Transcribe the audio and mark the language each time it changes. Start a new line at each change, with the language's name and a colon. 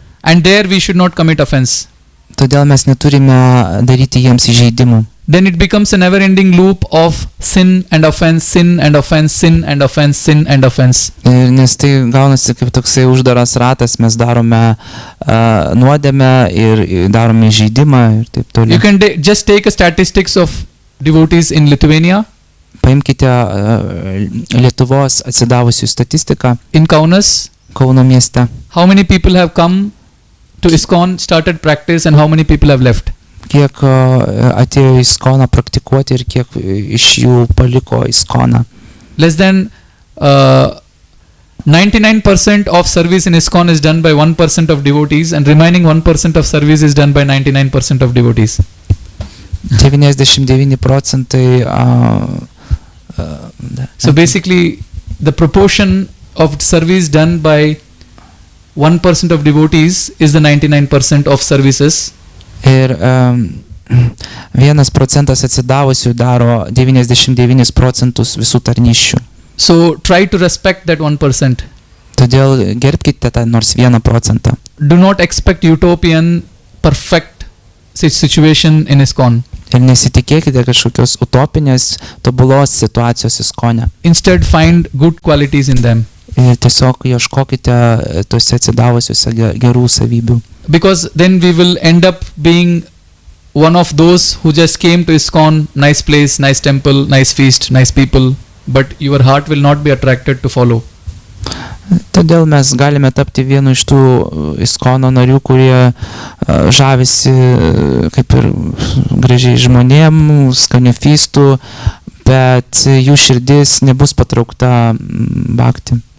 English: And there we should not commit offense.
Lithuanian: Todėl mes neturime daryti jiems įžeidimų.
English: Then it becomes a never-ending loop of sin and offense, sin and offense, sin and offense, sin and offense.
Lithuanian: Ir nes tai gaunasi kaip toksai uždaras ratas, mes darome nuodėmę ir darome įžeidimą ir taip toliau.
English: You can just take a statistics of devotees in Lithuania.
Lithuanian: Paimkite Lietuvos atsidavusių statistiką.
English: In Kaunas,
Lithuanian: Kauno mieste.
English: how many people have come to ISKCON, started practice, and how many people have left?
Lithuanian: Kiek atėjo į ISKCONą praktikuoti ir kiek iš jų paliko ISKCONą.
English: Less than 99% of service in ISKCON is done by 1% of devotees, and remaining 1% of service is done by 99% of devotees.
Lithuanian: 99%.
English: So basically, the proportion of service done by 1% of devotees is the 99% of services.
Lithuanian: Ir 1% atsidavusių daro 99% visų tarnysčių.
English: So try to respect that 1%.
Lithuanian: Todėl gerbkite tą nors 1%.
English: Do not expect utopian perfect situation in ISKCON.
Lithuanian: Ir nesitikėkite kažkokios utopinės tobulos situacijos ISKCONe.
English: Instead, find good qualities in them.
Lithuanian: Ir tiesiog ieškokite tuose atsidavusiuose gerų savybių.
English: Because then we will end up being one of those who just came to ISKCON, nice place, nice temple, nice feast, nice people, but your heart will not be attracted to follow.
Lithuanian: Todėl mes galime tapti vienu iš tų ISKCONo narių, kurie žavisi kaip ir gražiai žmonėm, skanių feistų, bet jų širdis nebus patraukta bhakti.